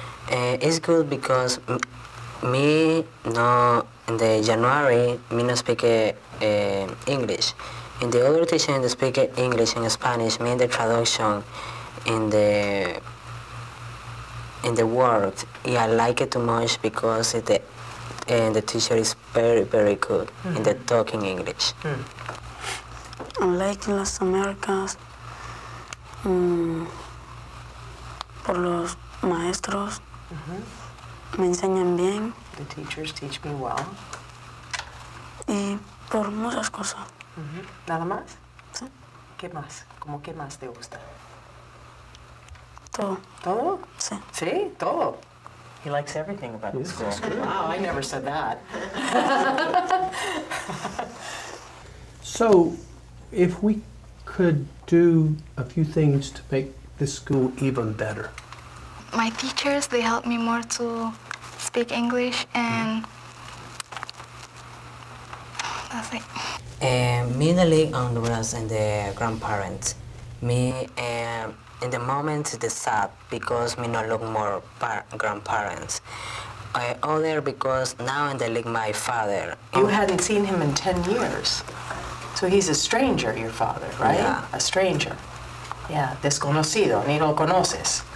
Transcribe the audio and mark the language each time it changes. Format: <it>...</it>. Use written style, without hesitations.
<en>It's good because me no in the January me no speak English. In the other teacher they speak English and Spanish. Me in the traduction in the word. Yeah, I like it too much because the teacher is very good in the talking English. I like Las Americas</en> <es>por los maestros. Me enseñan bien.</es> <en>The teachers teach me well.</en> <es>Y por muchas cosas. ¿Nada más? Sí. ¿Qué más? ¿Cómo qué más te gusta? Todo. ¿Todo? Sí. Sí, todo.</es> <en>He likes everything about the school. Wow, I never said that. So, if we could do a few things to make this school even better. My teachers, they helped me more to speak English, and that's it. Me, the league Honduras, and the grandparents. Me, in the moment, it's sad because me not look more grandparents. Other because now in the league my father. You hadn't seen him in 10 years. So he's a stranger, your father, right? Yeah. A stranger.</en> <es>Yeah, desconocido, ni lo conoces.</es>